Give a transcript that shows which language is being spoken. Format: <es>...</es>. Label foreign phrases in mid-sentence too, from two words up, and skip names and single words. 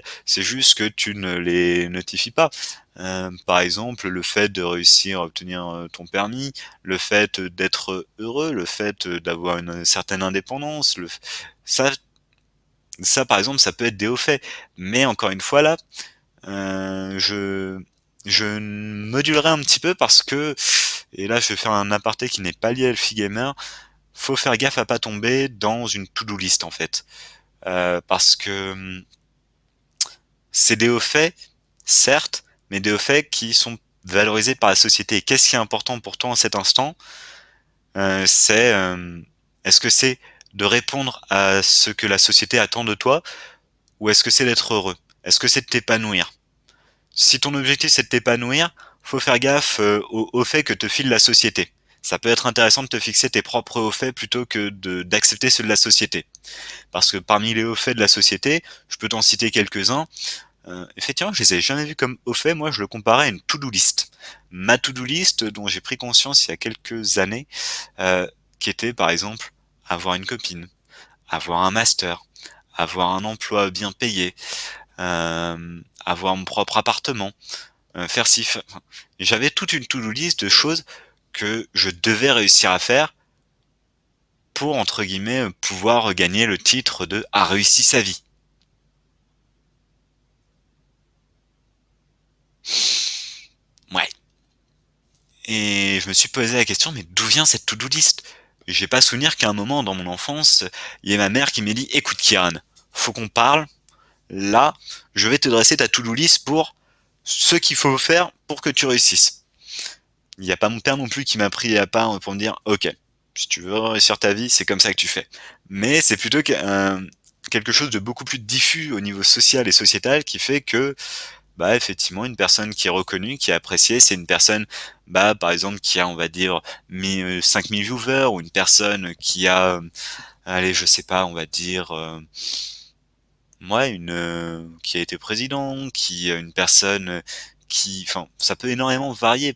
<fr>C'est juste que tu ne les notifies pas. Par exemple, le fait de réussir à obtenir ton permis, le fait d'être heureux, le fait d'avoir une certaine indépendance, ça, ça, par exemple, ça peut être des hauts faits. Mais encore une fois, là, euh, je, je modulerai un petit peu parce que, et là, je vais faire un aparté qui n'est pas lié à Elfie Gamer, faut faire gaffe à pas tomber dans une</fr> <en>to-do list,</en> <fr>en fait. Parce que c'est des hauts faits, certes, mais des hauts faits qui sont valorisés par la société. Et qu'est-ce qui est important pour toi en cet instant? C'est est-ce que c'est de répondre à ce que la société attend de toi, ou est-ce que c'est d'être heureux? Est-ce que c'est de t'épanouir? Si ton objectif c'est de t'épanouir, faut faire gaffe aux faits que te file la société. Ça peut être intéressant de te fixer tes propres hauts faits plutôt que d'accepter ceux de la société. Parce que parmi les hauts faits de la société, je peux t'en citer quelques-uns. Effectivement, je les ai jamais vus comme hauts faits. Moi, je le comparais à une</fr> <en>to-do list.</en> <fr>Ma</fr> <en>to-do list,</en> <fr>dont j'ai pris conscience il y a quelques années, qui était par exemple avoir une copine, avoir un master, avoir un emploi bien payé, avoir mon propre appartement, faire ci, enfin, j'avais toute une</fr> <en>to-do list</en> <fr>de choses que je devais réussir à faire pour, entre guillemets, pouvoir gagner le titre de «a réussi sa vie». Ouais. Et je me suis posé la question: «Mais d'où vient cette</fr> <en>to-do list?»</en> <fr>J'ai pas souvenir qu'à un moment dans mon enfance, il y ait ma mère qui m'ait dit: «Écoute Kieran, faut qu'on parle. Là, je vais te dresser ta</fr> <en>to-do list</en> <fr>pour ce qu'il faut faire pour que tu réussisses». Il y a pas mon père non plus qui m'a pris à part pour me dire: «OK, si tu veux réussir ta vie, c'est comme ça que tu fais». Mais c'est plutôt quelque chose de beaucoup plus diffus au niveau social et sociétal qui fait que, bah, effectivement, une personne qui est reconnue, qui est appréciée, c'est une personne, bah, par exemple, qui a, on va dire, 5 000 viewers, ou une personne qui a, allez, je sais pas, on va dire, qui a été président, une personne, qui enfin, ça peut énormément varier.</fr>